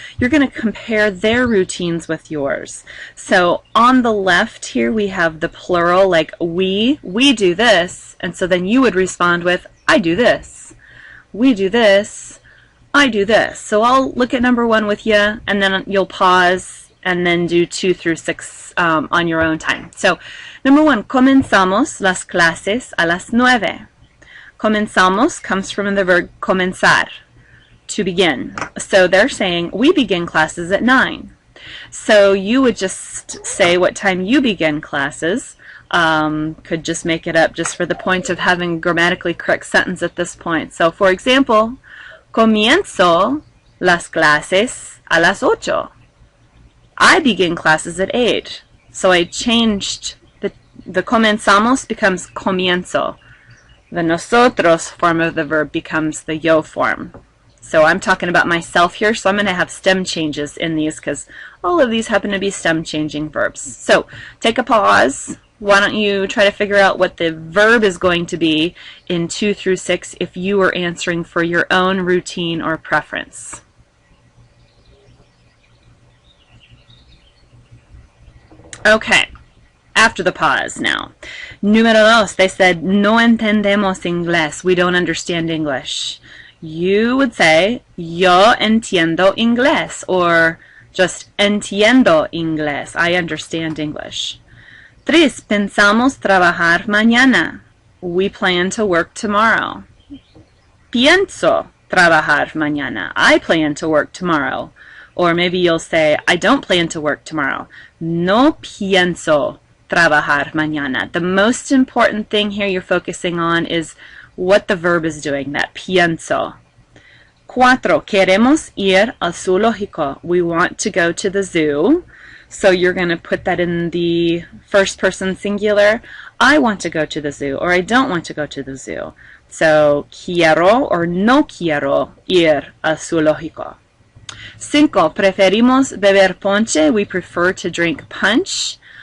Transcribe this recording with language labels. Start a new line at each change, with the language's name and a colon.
English: You're going to compare their routines with yours. So on the left here we have the plural, like we do this, and so then you would respond with I do this. We do this. I do this. So I'll look at number 1 with you, and then you'll pause and then do 2 through 6 on your own time. So number 1,
Spanish: comenzamos las clases a las 9.
English: Comenzamos comes from the verb comenzar, to begin. So they're saying we begin classes at 9. So you would just say what time you begin classes. Could just make it up just for the point of having a grammatically correct sentence at this point. So for example,
Spanish: comienzo las clases a las 8.
English: I begin classes at 8. So I changed the comenzamos becomes comienzo. The nosotros form of the verb becomes the yo form. So I'm talking about myself here, so I'm going to have stem changes in these because all of these happen to be stem changing verbs. So take a pause. Why don't you try to figure out what the verb is going to be in 2 through 6 if you were answering for your own routine or preference. Okay. After the pause now.
Spanish: Número 2,
English: they said,
Spanish: no entendemos inglés.
English: We don't understand English. You would say,
Spanish: yo entiendo inglés,
English: or just
Spanish: entiendo inglés.
English: I understand English. 3,
Spanish: pensamos trabajar mañana.
English: We plan to work tomorrow.
Spanish: Pienso trabajar mañana.
English: I plan to work tomorrow. Or maybe you'll say, I don't plan to work tomorrow.
Spanish: No pienso trabajar mañana.
English: The most important thing here you're focusing on is what the verb is doing, that pienso.
Spanish: 4, queremos ir al zoológico.
English: We want to go to the zoo. So you're going to put that in the first person singular. I want to go to the zoo, or I don't want to go to the zoo.
Spanish: So quiero or no quiero ir al zoológico. 5, preferimos beber ponche.
English: We prefer to drink punch.